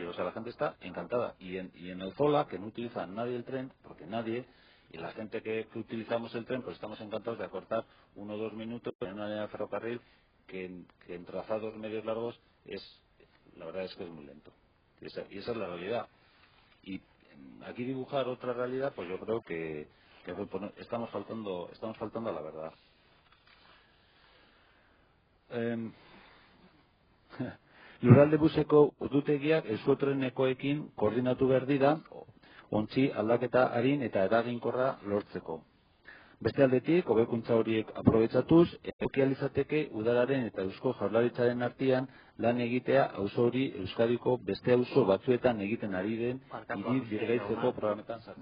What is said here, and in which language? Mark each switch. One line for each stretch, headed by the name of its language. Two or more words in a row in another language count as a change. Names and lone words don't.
Spanish: O sea, la gente está encantada. Y en Alzola, que no utiliza nadie el tren, porque nadie, y la gente que utilizamos el tren, pues estamos encantados de acortar 1 o 2 minutos en una línea de ferrocarril que en trazados medios largos la verdad es que es muy lento. Y esa es la realidad. Y aquí dibujar otra realidad, pues yo creo que estamos faltando a la verdad.
Basque: Lurralde buseko ordutegiak Euskotrenekoekin koordinatu behar dira, ontzi aldaketa arin eta eraginkorra lortzeko. Beste aldetik, hobekuntza horiek aprobetxatuz, egokia izateke udalaren eta Eusko Jaurlaritzaren artean lan egitea auzo hori Euskadiko beste auzo batzuetan egiten ari den hiri birgaitzeko programetan sartzen.